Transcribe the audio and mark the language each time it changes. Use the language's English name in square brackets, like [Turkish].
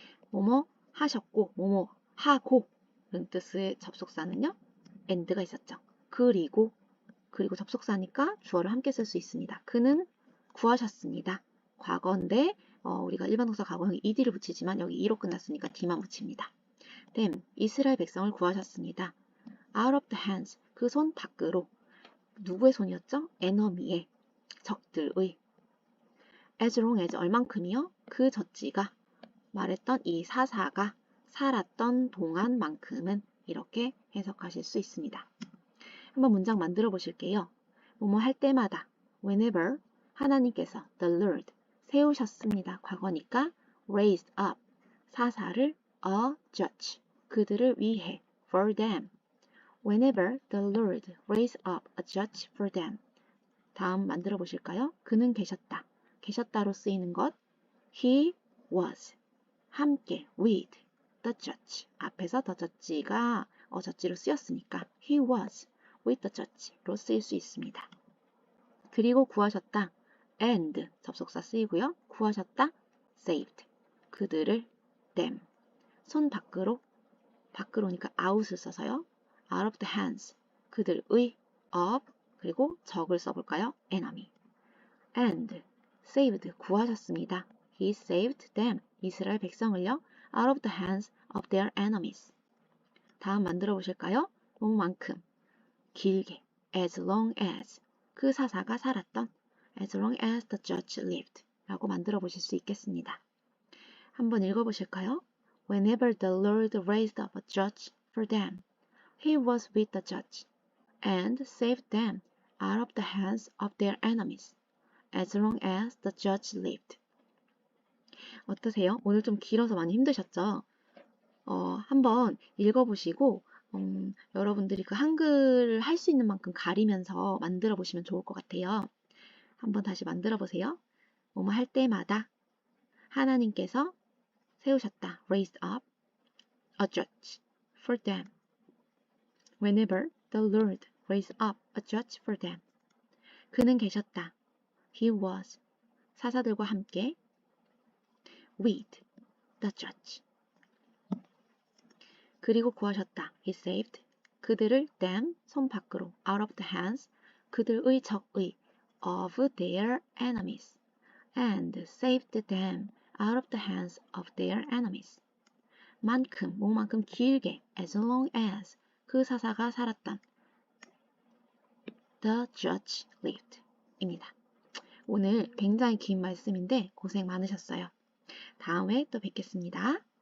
[Korean] 뭐뭐 하셨고 뭐뭐 하고 이런 뜻의 접속사는요. and가 있었죠. 그리고 접속사니까 주어를 함께 쓸 수 있습니다. 그는 구하셨습니다. 과거인데 우리가 일반 동사 과거형에 ed를 붙이지만 여기 e로 끝났으니까 d만 붙입니다. them, 이스라엘 백성을 구하셨습니다. out of the hands, 그 손 밖으로. 누구의 손이었죠? enemy의, 적들의. as long as, 얼만큼이요? 그 젖지가, 말했던 이 사사가 살았던 동안만큼은, 이렇게 해석하실 수 있습니다. 한번 문장 만들어 보실게요. 뭐뭐 할 때마다 whenever 하나님께서 [English] the Lord [Korean] 세우셨습니다. 과거니까 [English] raised up [Korean] 사사를 [English] a judge [Korean] 그들을 위해 [English] for them whenever the Lord raised up a judge for them. [Korean] 다음 만들어 보실까요? 그는 계셨다. 계셨다로 쓰이는 것 [English] he was [Korean] 함께 [English] with the judge [Korean] 앞에서 the judge가 judge로 쓰였으니까 he was with the judge로 쓰일 수 있습니다. 그리고 구하셨다. and 접속사 쓰이고요. 구하셨다. saved 그들을 them 손 밖으로니까 out을 써서요. [English] out of the hands [Korean] 그들의 [English] of [Korean] 그리고 적을 써볼까요? [English] enemy and saved [Korean] 구하셨습니다. [English] He saved them [Korean] 이스라엘 백성을요. [English] out of the hands of their enemies. [Korean] 다음 만들어 보실까요? 뭐만큼 길게 [English] as long as [Korean] 그 사사가 살았던 [English] as long as the judge lived [Korean] 라고 만들어 보실 수 있겠습니다. 한번 읽어 보실까요? [English] Whenever the Lord raised up a judge for them, he was with the judge and saved them out of the hands of their enemies as long as the judge lived. [Korean] 어떠세요? 오늘 좀 길어서 많이 힘드셨죠? 한번 읽어보시고 여러분들이 그 한글을 할 수 있는 만큼 가리면서 만들어 보시면 좋을 것 같아요. 한번 다시 만들어 보세요. 뭐뭐 할 때마다 하나님께서 세우셨다. [English] raised up a judge for them. Whenever the Lord raised up a judge for them. [Korean] 그는 계셨다. [English] He was [Korean] 사사들과 함께 [English] with the judge. [Korean] 그리고 구하셨다. [English] He saved [Korean] 그들을 [English] them [Korean] 손 밖으로 [English] out of the hands [Korean] 그들의 적의 [English] of their enemies and saved them out of the hands of their enemies. [Korean] 뭐만큼 길게 [English] as long as [Korean] 그 사사가 살았던 [English] the judge lived [Korean] 입니다. 오늘 굉장히 긴 말씀인데 고생 많으셨어요. 다음에 또 뵙겠습니다.